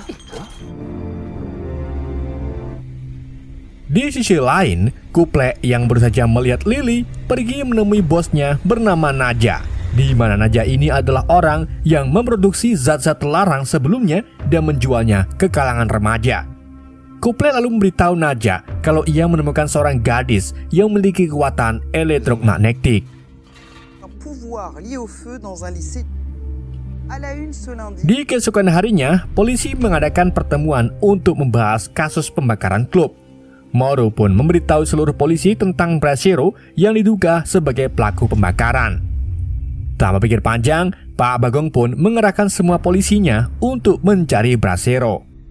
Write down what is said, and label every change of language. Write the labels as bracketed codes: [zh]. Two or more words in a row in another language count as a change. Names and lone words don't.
[id] Di sisi lain, Couple yang baru saja melihat Lily pergi menemui bosnya bernama Naja, di mana Naja ini adalah orang yang memproduksi zat-zat terlarang sebelumnya dan menjualnya ke kalangan remaja. Couple lalu memberitahu Naja kalau ia menemukan seorang gadis yang memiliki kekuatan elektromagnetik. [fr] pouvoirs liés au feu dans un lycée. À la une ce lundi. [id] Di keesokan harinya, polisi mengadakan pertemuan untuk membahas kasus pembakaran klub. Moro pun memberitahu seluruh polisi tentang Brasero yang diduga sebagai pelaku pembakaran. Tak berpikir panjang, Pak Bagong pun mengerahkan semua polisinya untuk mencari Brasero.